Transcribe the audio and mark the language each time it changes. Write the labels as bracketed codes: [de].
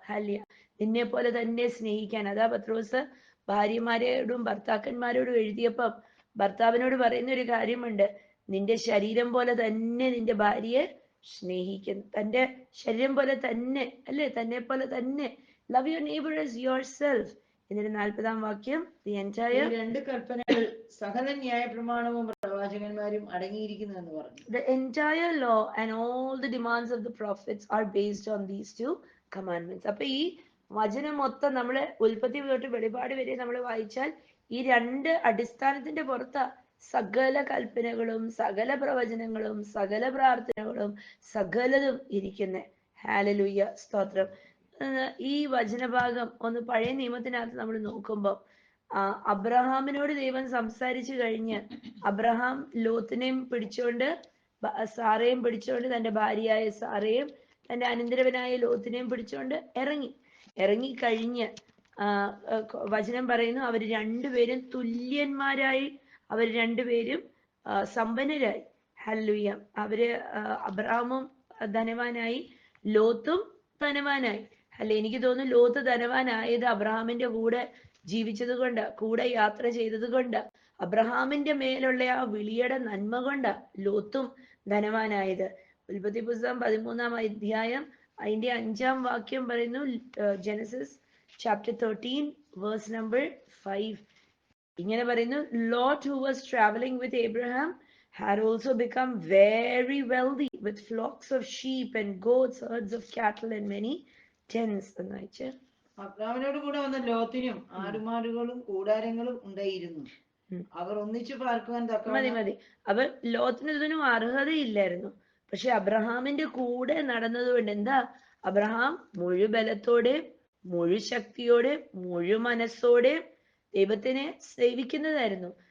[ml] ഹല്യ, നിന്നെ പോലെ തന്നെ സ്നേഹിക്കാൻ. അതാ പത്രോസ് ഭാര്യമാരോടും ഭർത്താക്കന്മാരോടും എഴുതിയപ്പം ഭർത്താവിനോട് പറയുന്ന ഒരു കാര്യമുണ്ട്, നിന്റെ ശരീരം പോലെ തന്നെ നിന്റെ ഭാര്യയെ സ്നേഹിക്കുന്നു. തന്റെ ശരീരം പോലെ തന്നെ, അല്ലെ, തന്നെ പോലെ തന്നെ. [en] Love your neighbour as yourself. [ml] എന്നിട്ട് 40-ാം വാക്യം, [en] the entire, [ml] രണ്ട് കൽപ്പനകൾ സകല ന്യായ പ്രമാണവും പ്രവാചകന്മാരും അടങ്ങിയിരിക്കുന്നു എന്ന് പറഞ്ഞു. [en] The entire law and all the demands of the prophets are based on these two commandments. [ml] അപ്പൊ ഈ വചനം മൊത്തം നമ്മള് ഉൽപ്പത്തി തൊട്ട് വെളിപാട് വരെ നമ്മൾ വായിച്ചാൽ ഈ രണ്ട് അടിസ്ഥാനത്തിന്റെ പുറത്താ സകല കൽപ്പനകളും സകല പ്രവചനങ്ങളും സകല പ്രാർത്ഥനകളും സകലതും ഇരിക്കുന്നത്. ഹാലലൂയ, സ്തോത്രം. ഈ വചനഭാഗം ഒന്ന് പഴയ നിയമത്തിനകത്ത് നമ്മൾ നോക്കുമ്പോൾ അബ്രഹാമിനോട് ദൈവം സംസാരിച്ചു കഴിഞ്ഞ് അബ്രഹാം ലോത്തിനെയും പിടിച്ചോണ്ട് സാറയും പിടിച്ചോണ്ട് തന്റെ ഭാര്യയായ സാറയും തന്റെ അനന്തരവനായ ലോത്തിനെയും പിടിച്ചോണ്ട് ഇറങ്ങിക്കഴിഞ്ഞ് വചനം പറയുന്നു, അവർ രണ്ടുപേരും തുല്യന്മാരായി, അവർ രണ്ടുപേരും സമ്പന്നരായി. ഹല്ലേലൂയ. അവര് അബ്രഹാമും ധനവാനായി, ലോത്തും ധനവാനായി. അല്ലെ, എനിക്ക് തോന്നുന്നു ലോത്ത് ധനവാനായത് അബ്രഹാമിന്റെ കൂടെ ജീവിച്ചത് കൊണ്ട്, കൂടെ യാത്ര ചെയ്തത് കൊണ്ട്, അബ്രഹാമിന്റെ മേലുള്ള ആ വിളിയുടെ നന്മ കൊണ്ട് ലോത്തും ധനവാനായത്. ഉൽപ്പത്തി പുസ്തകം 13-ാം അധ്യായം അതിന്റെ 5-ാം വാക്യം പറയുന്നു, [en] Genesis chapter 13 verse number 5 [ml] ഇങ്ങനെ പറയുന്നു, [en] Lot who was traveling with Abraham had also become very wealthy with flocks of sheep and goats, herds of cattle and many tents. [ml] എന്ന് വെച്ച് അബ്രാമിനോട് കൂടെ വന്ന ലോത്തിനും ആടുമാടുകളും കൂടാരങ്ങളും ഉണ്ടായിരുന്നു. അവർ ഒന്നിച്ചു പാർക്കുവാൻ മതി. അവർ ലോത്തിന് ഇതിനും അർഹതയില്ലായിരുന്നു. പക്ഷെ അബ്രഹാമിന്റെ കൂടെ നടന്നതുകൊണ്ട് എന്താ, അബ്രഹാം മുഴുബലത്തോടെ, മുഴുശക്തിയോടെ, മുഴു മനസ്സോടെ ദൈവത്തിനെ സേവിക്കുന്നതായിരുന്നു.